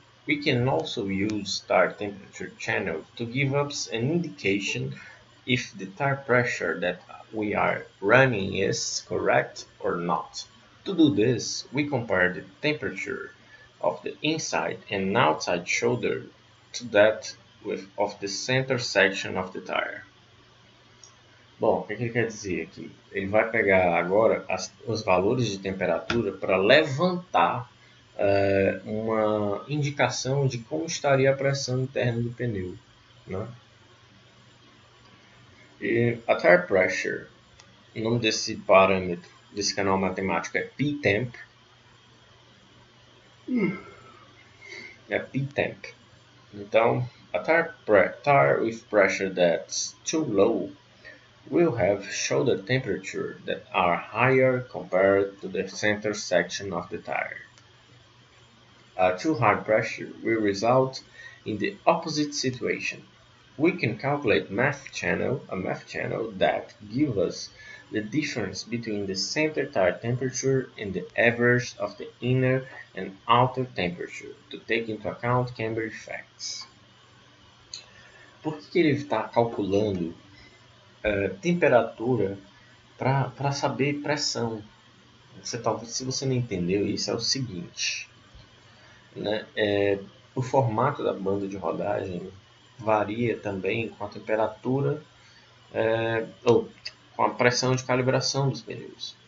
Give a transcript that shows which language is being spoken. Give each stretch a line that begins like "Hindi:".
English: We can also use tire temperature channel to give us an indication if the tire pressure that we are running is correct or not. To do this, we compare the temperature of the inside and outside shoulder to that of the center section of the tire.
Portuguese: Bom, o que ele quer dizer aqui? Ele vai pegar agora os valores de temperatura para levantar uma indicação de como estaria a pressão interna do pneu, né? E a tire pressure, o nome desse parâmetro, desse canal matemático é P-temp. É P-temp. Então,
English: a tire with pressure that's too low will have shoulder temperature that are higher compared to the center section of the tire. Too high pressure will result in the opposite situation. We can calculate a math channel that gives us the difference between the center tire temperature and the average of the inner and outer temperature to take into account camber effects.
Portuguese: Por que ele está calculando temperatura para saber pressão? Se você não entendeu isso, é o seguinte, né? O formato da banda de rodagem varia também com a temperatura ou com a pressão de calibração dos pneus.